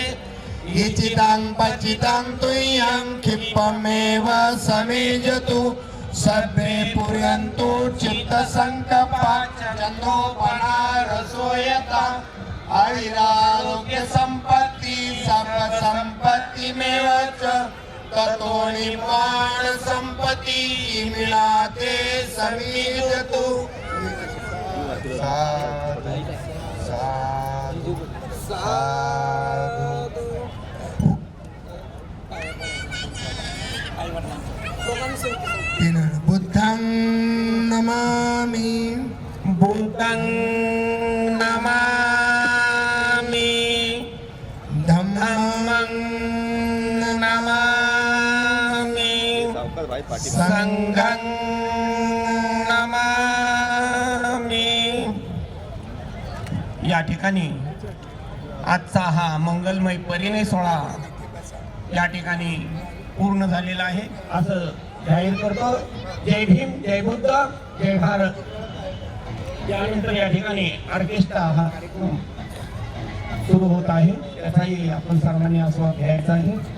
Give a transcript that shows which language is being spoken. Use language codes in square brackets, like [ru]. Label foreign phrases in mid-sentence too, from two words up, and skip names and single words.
[pi] इचिदं पचिदं तुह्यं क्षिप्रमेव समेजतु सर्वे पूरयन्तु चित्तसङ्कल्पा चन्दोपनारसोयता. आयुरारोग्य संपत्ति सर्वसंपत्तिमेव च ततो निर्वाण संपत्ति मिळाते समीजतु. साधु साधु साधु. बुद्धं नमामि बुद्धं नमामि धम्मं नमामि संघं नमामि. [mr] या ठिकाणी आजचा हा मंगलमय परिणय सोहळा या ठिकाणी पूर्ण झालेला आहे असं जाहीर करतो. जय भीम, जय बुद्ध, जय भारत. यानंतर या ठिकाणी ऑर्केस्ट्रा हा कार्यक्रम सुरू होत आहे, त्याचाही आपण सर्वांनी आस्वाद घ्यायचा आहे.